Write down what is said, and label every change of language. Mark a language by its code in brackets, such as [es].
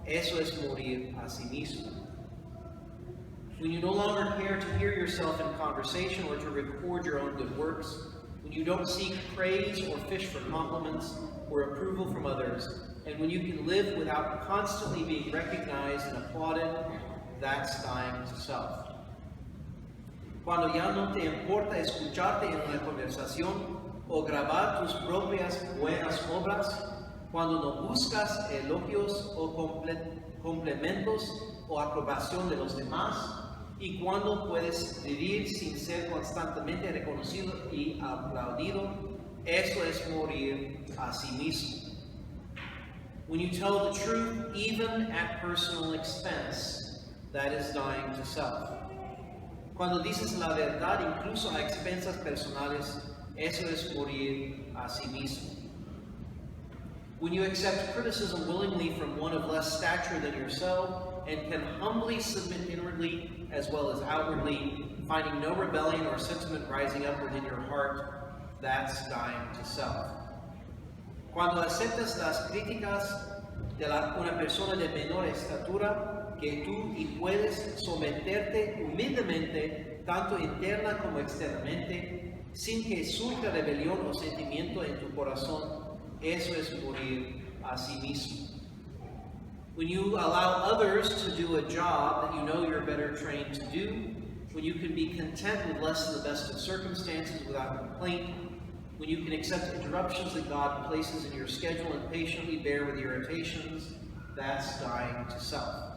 [es] Eso es morir a sí mismo. [en] When you no longer care to hear yourself in conversation or to record your own good works, when you don't seek praise or fish for compliments or approval from others, and when you can live without constantly being recognized and applauded, that's dying to self. [es] Cuando ya no te importa escucharte en una conversación o grabar tus propias buenas obras, cuando no buscas elogios o complementos o aprobación de los demás, y cuando puedes vivir sin ser constantemente reconocido y aplaudido, eso es morir a sí mismo. [en] When you tell the truth, even at personal expense, that is dying to self. [es] Cuando dices la verdad, incluso a expensas personales, eso es morir a sí mismo. [en] When you accept criticism willingly from one of less stature than yourself, and can humbly submit inwardly as well as outwardly, finding no rebellion or sentiment rising up within your heart, that's dying to self. [es] Cuando aceptas las críticas de una persona de menor estatura que tú y puedes someterte humildemente, tanto interna como externamente, sin que surja rebelión o sentimiento en tu corazón, eso es morir a sí mismo. [en] When you allow others to do a job that you know you're better trained to do, when you can be content with less than the best of circumstances without complaint, when you can accept interruptions that God places in your schedule and patiently bear with irritations, that's dying to self.